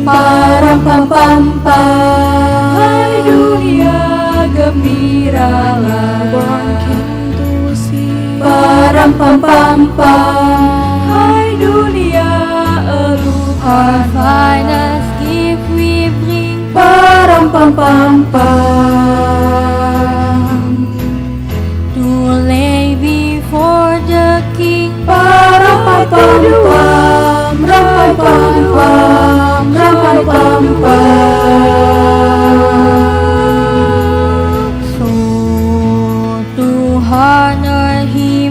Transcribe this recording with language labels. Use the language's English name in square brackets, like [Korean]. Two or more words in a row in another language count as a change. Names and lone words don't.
[Indonesian] Param pam pam pam, hai dunia gembiralah. [English] One came to see. Param pam pam pam, [Indonesian] hai dunia eluh. [English] Our finest gift we bring. Param pam pam pam, to lay before the King. Param pam pam pam, ram pam pam pam, ram pam pam. So to honor Him.